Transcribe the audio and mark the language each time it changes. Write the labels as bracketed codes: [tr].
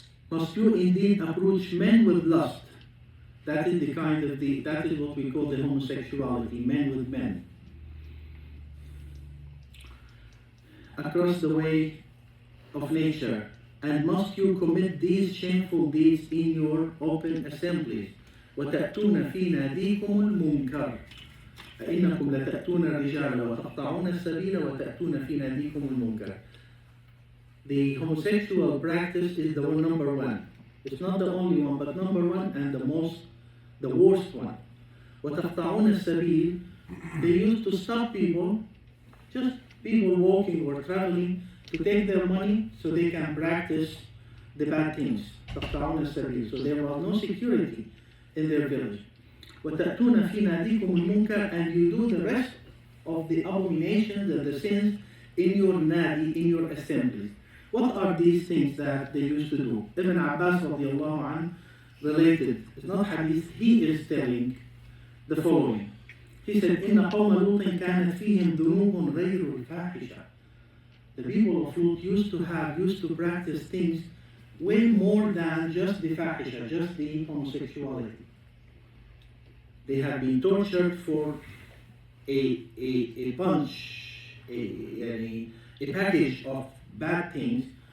[en] Must you indeed approach men with lust? That is that is what we call the homosexuality, men with men. Across the way of nature. And must you commit these shameful deeds in your open assemblies? [ar] وتأتون في ناديكم المنكر. فإنكم لتأتون الرجال وتقطعون السبيل وتأتون في ناديكم المنكر. [en] The homosexual practice is the number 1. It's not the only one, but number 1 and the worst one. [ar] وتقطعون السبيل. [en] They used to stop people, just people walking or traveling, to take their money so they can practice the bad things. [ar] تقطعون السبيل. [en] So there was no security in their village. [ar] وتأتون في ناديكم المنكر, [en] and you do the rest of the abominations and the sins in your nadi, in your assembly. What are these things that they used to do? Ibn Abbas radiallahu anhu related, it's not hadith, he is telling the following. He said, [ar] إن قوم لوط كانت فيهم ذنوب غير الفاحشة. [en] The people of Lut used to practice things way more than just the fahisha, just the homosexuality. They have been tortured for a bunch, a package of bad things.